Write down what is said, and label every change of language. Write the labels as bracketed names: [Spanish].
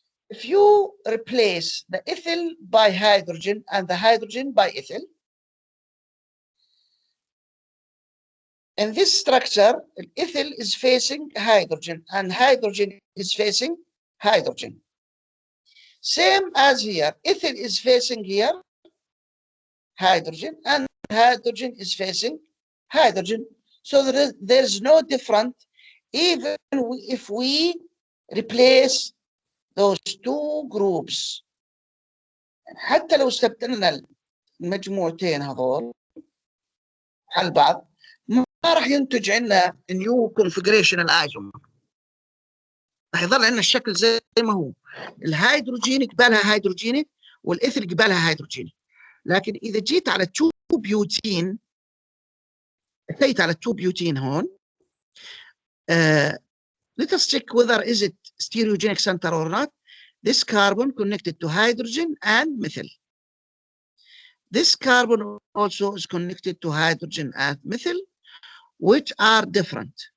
[English] If you replace the ethyl by hydrogen and the hydrogen by ethyl, in this structure, ethyl is facing hydrogen and hydrogen is facing hydrogen. Same as here, ethyl is facing here hydrogen, and hydrogen is facing hydrogen. So there's no different, even if we replace those two groups. [Arabic] حتى لو استبدلنا المجموعتين هذول على بعض ما راح ينتج عندنا نيو كونفجريشن الايزومر، راح يظل عندنا الشكل زي ما هو، الهيدروجين قبالها هيدروجيني والايثيل قبالها هيدروجيني. لكن اذا جيت على 2 بيوتين، اتيت على 2 بيوتين هون، [English] let us check whether is it stereogenic center or not. This carbon connected to hydrogen and methyl. This carbon also is connected to hydrogen and methyl, which are different.